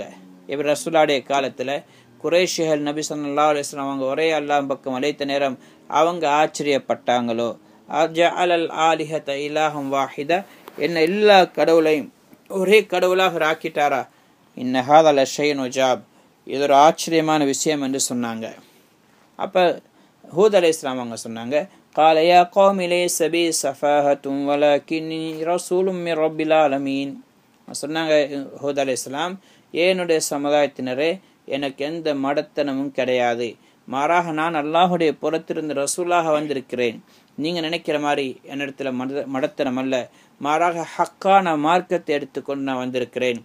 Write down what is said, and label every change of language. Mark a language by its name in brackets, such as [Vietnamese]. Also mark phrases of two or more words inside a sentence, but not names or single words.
[Tamil] இப்போ ரசூலுல்லாஹ்வுடைய காலத்தில் குறைஷிகள் நபி [Arabic] صلى الله عليه وسلم [Tamil] அவங்க ஒரே அல்லாஹ் பக்கம் அழைத்த நேரம் அவங்க ஆச்சரியப்பட்டாங்களோ, [Arabic] أجعل الآلهة إلها واحدا, [Tamil] என்ன எல்லா கடவுளையும் ஒரே கடவுளாக ஆக்கிட்டாரா, [Arabic] إن هذا لشيء عجاب, [Tamil] இது ஒரு ஆச்சரியமான விஷயம் என்று சொன்னாங்க. அப்போ ஹூத் [Arabic] عليه السلام [Tamil] அவங்க சொன்னாங்க, [Arabic] قال يا قوم ليس بي سفاهة ولكني رسول من رب العالمين. [Tamil] சொன்னாங்க ஹூத் [Arabic] عليه السلام, [Tamil] என்னுடைய சமுதாயத்தினரே, எனக்கு எந்த மடத்தனமும் கிடையாது, மாறாக நான் அல்லாஹுடைய புறத்திலிருந்து ரசூலாக வந்திருக்கிறேன். நீங்கள் நினைக்கிற மாதிரி என்னிடத்துல மடத்தனம் அல்ல, மாறாக ஹக்கான மார்க்கத்தை எடுத்துக்கொண்டு நான் வந்திருக்கிறேன்.